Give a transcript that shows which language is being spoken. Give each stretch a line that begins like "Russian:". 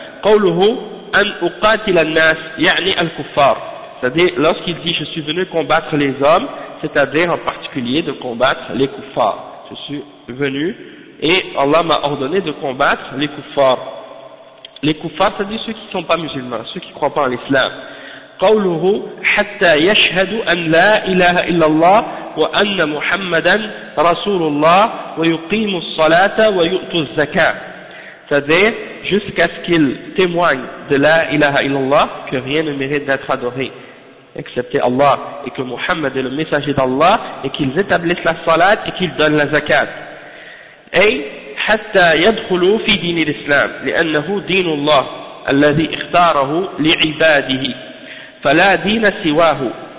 Arabic: قوله أن أقاتل الناس يعني الكفار,
French: c'est-à-dire lorsqu'il dit je suis venu combattre les hommes, c'est-à-dire en particulier de combattre les kuffars. Je suis venu et Allah m'a ordonné de combattre les kuffars. les kuffars, c'est-à-dire ceux qui ne sont pas musulmans, ceux qui ne croient pas en l'islam.
Arabic: قوله حتى يشهدوا أن لا إله إلا الله وأن محمدا رسول الله ويقيموا الصلاة ويؤتوا الزكاة.
French: C'est-à-dire jusqu'à ce qu'ils témoignent de la ilaha illallah, que rien ne mérite d'être adoré excepté Allah, et que Muhammad est le messager d'Allah, et qu'ils établissent la salat et qu'ils donnent la zakat.
Arabic: أي حتى يدخلوا في دين الإسلام لأنه دين الله الذي اختاره لعباده فلا دين سواه.